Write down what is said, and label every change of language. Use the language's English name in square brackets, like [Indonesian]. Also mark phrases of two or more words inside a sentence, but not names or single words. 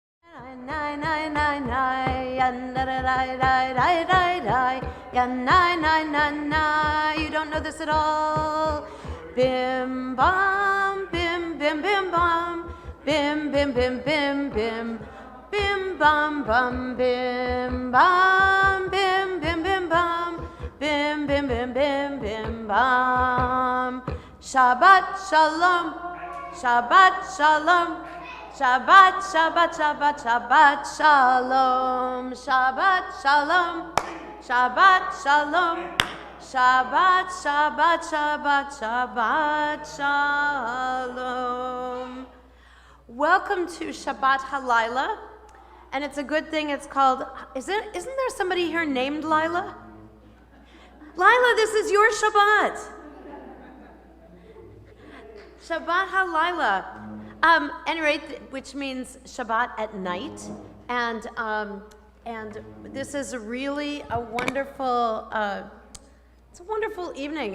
[English] You don't know this at all. Bim bam, bim bim bim bam, bim bim bim bim bim, bim bam bam bim bam, bim bim bim bam, bim bim bim bim bim bam. [Hebrew] שבת שלום, שבת שלום. שבת, שבת, שבת, שבת, שלום. שבת, שלום. שבת, שלום. שבת, שבת, שבת, שבת, שלום. [English] Welcome to [Hebrew] שבת הלילה. [English] And it's a good thing it's called, isn't there somebody here named Lila? Lila, this is your Shabbat. [Hebrew] שבת הלילה. [English] Which means Shabbat at night, and this is really a wonderful, it's a wonderful evening.